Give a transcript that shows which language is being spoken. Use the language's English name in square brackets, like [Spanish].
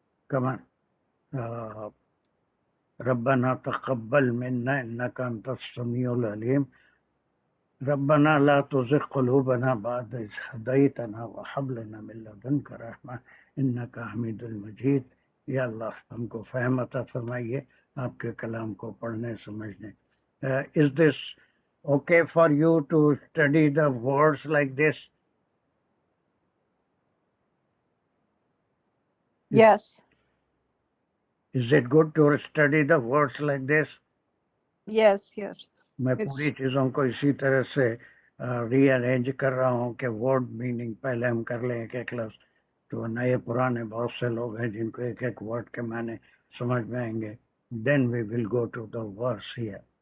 [Arabic] کمان ربنا تقبل منا انك انت السميع العليم ربنا لا تزغ قلوبنا بعد إذ هديتنا وهب لنا من لدنك رحمة انك حمید المجید. [Urdu] یا اللہ ہم کو فہم عطا فرمائیے آپ کے کلام کو پڑھنے سمجھنے. [English] Is this okay for you to study the words like this? Yes. Is it good to study the words like this? Yes, yes. [Urdu] میں پوری چیزوں کو اسی طرح سے ری ارینج کر رہا ہوں کہ ورڈ میننگ پہلے ہم کر لیں ایک ایک لفظ. تو نئے پرانے بہت سے لوگ ہیں جن کو ایک ایک ورڈ کے معنی سمجھ میں آئیں گے. [English] Then we will go to the verse here.